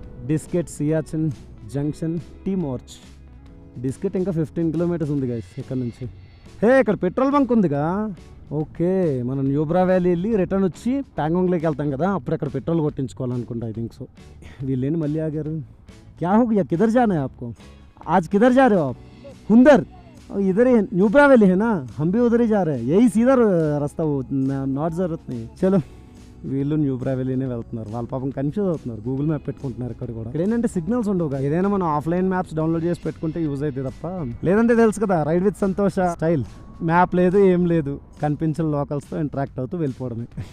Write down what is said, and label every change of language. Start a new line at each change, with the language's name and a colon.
Telugu: డిస్కెట్ Siachen junction tea March. డిస్కెట్ ఇంకా 15 kilometres ఉంది guys ఇక్కడ నుంచి. హే ఇక్కడ పెట్రోల్ బంక్ ఉందిగా. ఓకే మనం న్యూబ్రా వ్యాలీ వెళ్ళి రిటర్న్ వచ్చి ప్యాంగాంగ్లోకి వెళ్తాం కదా, అప్పుడు అక్కడ పెట్రోల్ కొట్టించుకోవాలనుకుంటా ఐ థింక్ సో. వీళ్ళేంటి మళ్ళీ ఆగారు.
Hindi: क्या हो गया, किधर जाना है आपको आज, किधर जा रहे हो आप? हुंदर, इधर ही न्यूब्रा वैली है ना, हम भी उधर ही जा रहे हैं, यही सीधा रास्ता, वो नॉट जरूरत नहीं.
Telugu: चलो వీళ్ళు న్యూబ్రా వ్యాలీనే వెళ్తున్నారు. వాళ్ళ పాపం కన్ఫ్యూజ్ అవుతున్నారు, గూగుల్ మ్యాప్ పెట్టుకుంటున్నారు. ఇక్కడ కూడా ఇక్కడ ఏంటంటే సిగ్నల్స్ ఉండవుగా, ఏదైనా మనం ఆఫ్లైన్ మ్యాప్స్ డౌన్లోడ్ చేసి పెట్టుకుంటే యూజ్ అవుతుంది తప్ప, లేదంటే తెలుసు కదా రైడ్ విత్ సంతోష స్టైల్, మ్యాప్ లేదు ఏం లేదు, కనిపించిన లోకల్స్తో ఇంటరాక్ట్ అవుతూ వెళ్ళిపోవడమే.